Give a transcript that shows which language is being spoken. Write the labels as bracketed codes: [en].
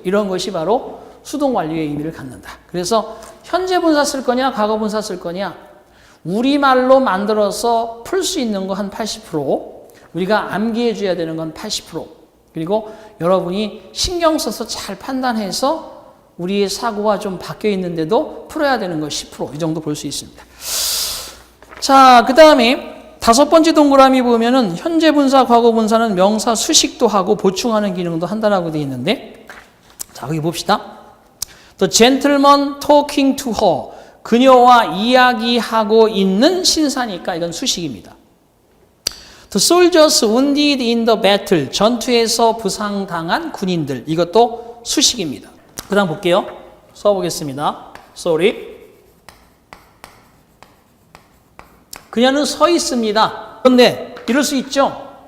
[ko] 이런 것이 바로 수동 완료의 의미를 갖는다. 그래서 현재 분사 쓸 거냐 과거 분사 쓸 거냐 우리말로 만들어서 풀 수 있는 거 한 80% 우리가 암기해 줘야 되는 건 80% 그리고 여러분이 신경 써서 잘 판단해서 우리의 사고가 좀 바뀌어 있는데도 풀어야 되는 거 10% 이 정도 볼 수 있습니다. 자, 그 다음에 5번째 동그라미 보면은 현재 분사, 과거 분사는 명사 수식도 하고 보충하는 기능도 한다라고 되어 있는데 자, 여기 봅시다. [en] The gentleman talking to her. [ko] 그녀와 이야기하고 있는 신사니까 이건 수식입니다. [en] The soldiers wounded in the battle. [ko] 전투에서 부상당한 군인들. 이것도 수식입니다. 그 다음 볼게요. 써보겠습니다. [en] Sorry. [ko] 그녀는 서 있습니다. 그런데 이럴 수 있죠.